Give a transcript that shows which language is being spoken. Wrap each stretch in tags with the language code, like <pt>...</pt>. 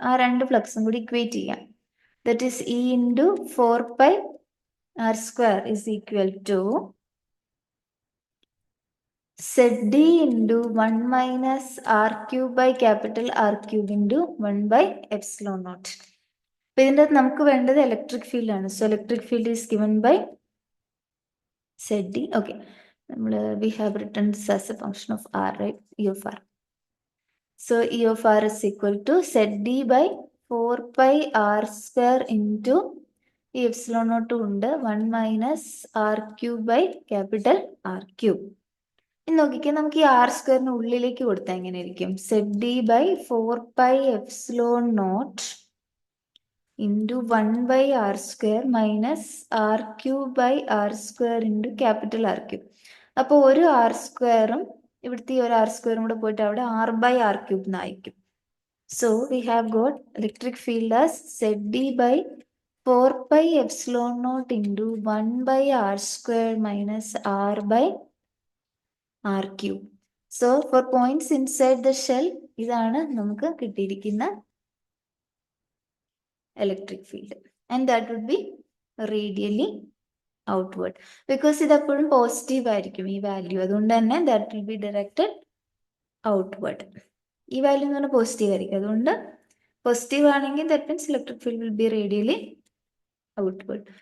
<ml>ആ രണ്ട് ഫ്ലക്സും കൂടി ഇക്വേറ്റ് ചെയ്യാം.</ml> <en>That is E into 4 pi R square is equal to ZD into 1 minus R cube by capital R cube into 1/ε0.</en> <ml>അപ്പൊ ഇതിൻ്റെ നമുക്ക് വേണ്ടത് ഇലക്ട്രിക് ഫീൽഡ് ആണ്.</ml> <en>So electric field is given by ZD. Okay, we have written this as a function of R, right? E of R. So E of R is equal to ZD by 4 pi R square into</en> <ml>ഈ ε0 ഉണ്ട്</ml> <en>1 minus R cube by capital R cube.</en> <ml>ഇനി നോക്കിക്കേ, നമുക്ക് ഈ R സ്ക്വയറിന് ഉള്ളിലേക്ക് കൊടുത്താൽ എങ്ങനെയായിരിക്കും?</ml> <en>ZD by 4 pi ε0 into 1 by R square minus R cube by R square into capital R cube.</en> <ml>അപ്പോൾ ഒരു ആർ സ്ക്വയറും ഇവിടുത്തെ ഒരു ആർ സ്ക്വയറും കൂടെ പോയിട്ട് അവിടെ R/R cube എന്നായിരിക്കും.</ml> <en>So we have got electric field as ZD by 4 pi ε0 into 1 by R square minus R/R cube. So for points inside the shell, ഇതാണ് നമുക്ക് കിട്ടിയിരിക്കുന്ന electric field. And that would be radially outward, because</en> <ml>ഇത് എപ്പോഴും positive ആയിരിക്കും ഈ value. അതുകൊണ്ട് തന്നെ</ml> <en>That will be directed outward.</en> <ml>ഈ വാല്യൂ എന്ന് പറഞ്ഞാൽ പോസിറ്റീവ് ആയിരിക്കും. അതുകൊണ്ട് പോസിറ്റീവ് ആണെങ്കിൽ</ml> <en>That means electric field will be radially outward.</en>